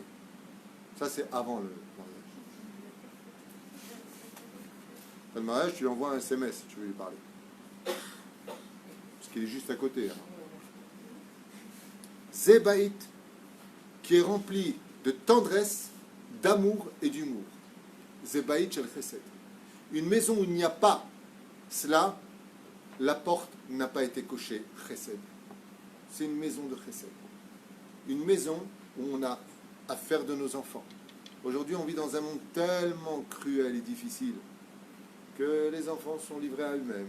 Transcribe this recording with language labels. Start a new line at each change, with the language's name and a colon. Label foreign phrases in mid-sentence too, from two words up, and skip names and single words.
French: Ça c'est avant le mariage. Après le mariage, tu lui envoies un SMS si tu veux lui parler. Parce qu'il est juste à côté. Hein. Zébaït, qui est rempli de tendresse, d'amour et d'humour.
Hebrew: זה בית של חסד.
French: Une maison où il n'y a pas cela, la porte n'a pas été cochée chesed. C'est une maison de chesed. Une maison où on a à faire de nos enfants. Aujourd'hui, on vit dans un monde tellement cruel et difficile que les enfants sont livrés à eux-mêmes.